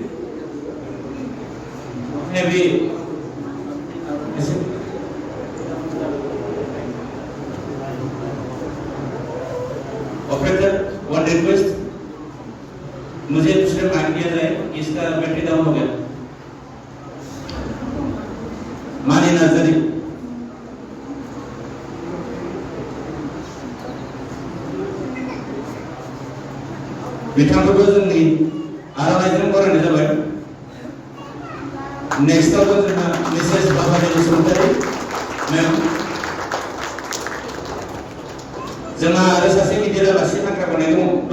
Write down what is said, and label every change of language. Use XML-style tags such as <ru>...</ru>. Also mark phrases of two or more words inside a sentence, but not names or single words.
<hi>ने भी</hi> <en>operator one request</en> <hi>मुझे दूसरे माइक दिया जाए, इसका</hi> <en>battery down</en> <hi>हो गया।</hi> <brx>मनी नजरी बिथांखौबो जोंनि आर'नाइजों बरायनाय जाबाय। नेक्स्टआव जोंहा मिसेस बाबारि बसुमतारी मेम, जोंहा आरो सासे गिदिर आलासि हांख्रायबावनाय दङ।</brx>